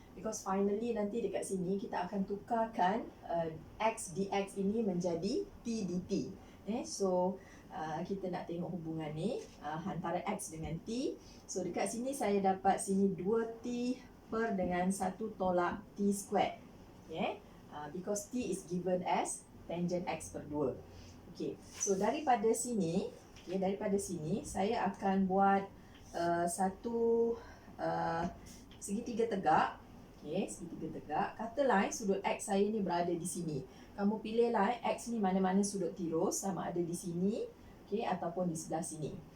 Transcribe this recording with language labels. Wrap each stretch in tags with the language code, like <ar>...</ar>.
<en>Because finally</en> <ms>nanti dekat sini kita akan tukarkan x dx ini menjadi t dt. So kita nak tengok hubungan ni antara X dengan T. So dekat sini saya dapat sini 2T per dengan 1 tolak T squared. Okay.</ms> <en>Because T is given as tangent X per 2. Okay.</en> <ms>So daripada sini saya akan buat satu segitiga tegak. Okay, segitiga tegak. Katalah sudut X saya ni berada di sini. Kamu pilihlah X ni mana-mana sudut tirus, sama ada di sini, okay, ataupun di sebelah sini.</ms>